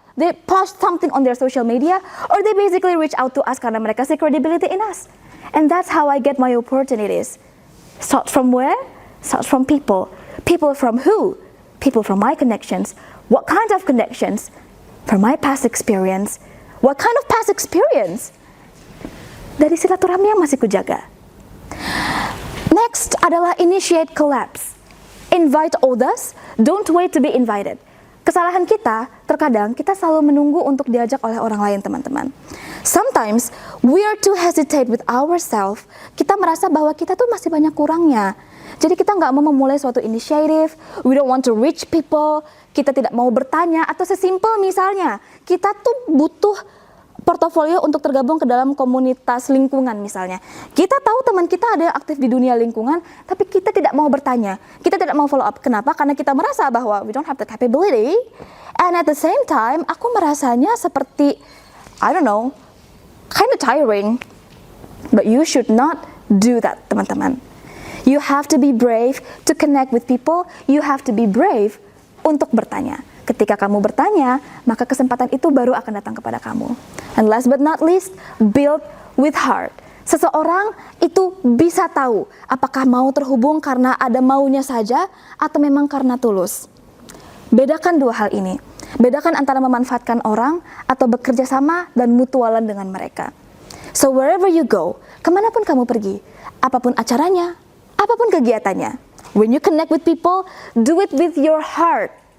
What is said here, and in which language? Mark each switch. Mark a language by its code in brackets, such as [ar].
[en] They post something on their social media, or they basically reach out to us [id] karena mereka [en] see credibility in us. And that's how I get my opportunities. Start from where? Start from people. People from who? People from my connections. What kind of connections? From my past experience. What kind of past experience? [id] Dari silaturahmi yang masih kujaga. Next adalah initiate collabs. [en] Invite others, don't wait to be invited. [id] Kesalahan kita, terkadang kita selalu menunggu untuk diajak oleh orang lain, teman-teman. [en] Sometimes, we are too hesitate with ourselves. [id] Kita merasa bahwa kita tuh masih banyak kurangnya. Jadi kita nggak mau memulai suatu inisiatif, [en] we don't want to reach people, [id] kita tidak mau bertanya, atau sesimpel misalnya, kita tuh butuh portofolio untuk tergabung ke dalam komunitas lingkungan misalnya. Kita tahu teman kita ada yang aktif di dunia lingkungan, tapi kita tidak mau bertanya, kita tidak mau follow up. Kenapa? Karena kita merasa bahwa [en] we don't have the capability, and at the same time, [id] aku merasanya seperti, [en] I don't know, kind of tiring. But you should not do that, teman-teman. You have to be brave to connect with people, you have to be brave [id] untuk bertanya. Ketika kamu bertanya, maka kesempatan itu baru akan datang kepada kamu. [en] And last but not least, build with heart. [id] Seseorang itu bisa tahu apakah mau terhubung karena ada maunya saja atau memang karena tulus. Bedakan dua hal ini. Bedakan antara memanfaatkan orang atau bekerja sama dan mutualan dengan mereka. [en] So wherever you go, [id] kemanapun kamu pergi, apapun acaranya, apapun kegiatannya, [en] when you connect with people, do it with your heart.